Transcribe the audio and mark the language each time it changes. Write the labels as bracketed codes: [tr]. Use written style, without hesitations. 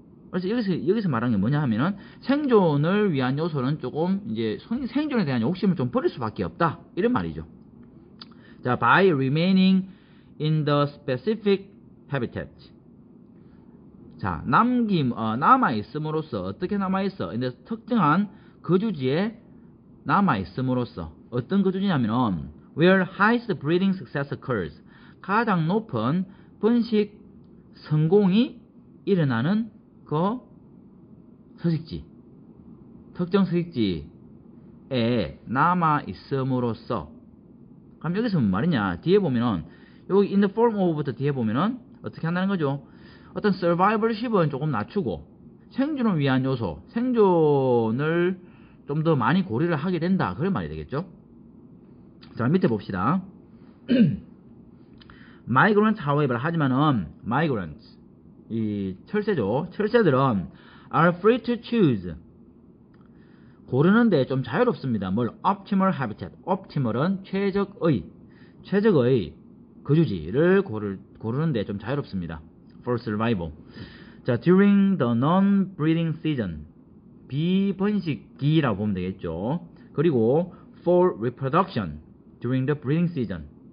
[ko] 그래서 여기서 말하는 게 뭐냐 하면은 생존을 위한 요소는 조금 이제 생존에 대한 욕심을 좀 버릴 수밖에 없다. 이런 말이죠. 자, [en] by remaining in the specific habitat. [ko] 자, 남아있음으로써, 어떻게 남아있어? 근데 특정한 거주지에 남아있음으로써. 어떤 거주지냐면은 [en] where highest breeding success occurs. [ko] 가장 높은 번식 성공이 일어나는 그 서식지, 특정 서식지에 남아있음으로써. 그럼 여기서 무슨 말이냐? 뒤에 보면은 여기 [en] in the form of [ko] 부터 뒤에 보면은 어떻게 한다는 거죠? 어떤 survivorship은 조금 낮추고 생존을 위한 요소, 생존을 좀 더 많이 고려를 하게 된다. 그런 말이 되겠죠? 자, 밑에 봅시다. [en] migrants, however, [ko] 하지만은 migrants, 이 철새죠. 철새들은 [en] are free to choose. [ko] 고르는데 좀 자유롭습니다. 뭘? [en] optimal habitat. [ko] optimal은 최적의 거주지를 고르는데 좀 자유롭습니다. [en] for survival. 자, during the non-breeding season. [ko] 비번식기라고 보면 되겠죠. [en] 그리고 for reproduction. during the breeding season.